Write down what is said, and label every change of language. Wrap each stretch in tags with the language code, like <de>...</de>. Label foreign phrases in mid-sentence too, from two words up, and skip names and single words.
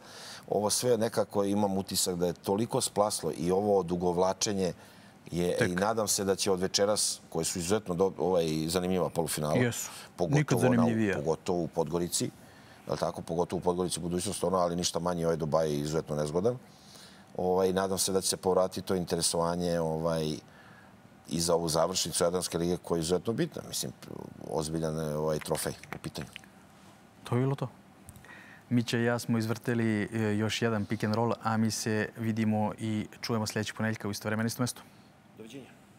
<sr>Ovo sve nekako imam utisak da je toliko splaslo i ovo odugovlačenje i nadam se da će od večeras, koje su izuzetno zanimljiva polufinala, pogotovo u Podgorici, pogotovo u Podgorici budućnost, ali ništa manje, ovaj Dubaj je izuzetno nezgodan. Nadam se da će se povratiti to interesovanje i za ovu završnicu Jadranske lige koja je izuzetno bitna. Mislim, ozbiljan trofej u pitanju. To je bilo to. Mića i ja smo izvrteli još jedan</sr> <en>pick and roll,</en> <sr>a mi se vidimo i čujemo sljedećeg ponedjeljka u isto vreme na isto mesto. Doviđenja.</sr>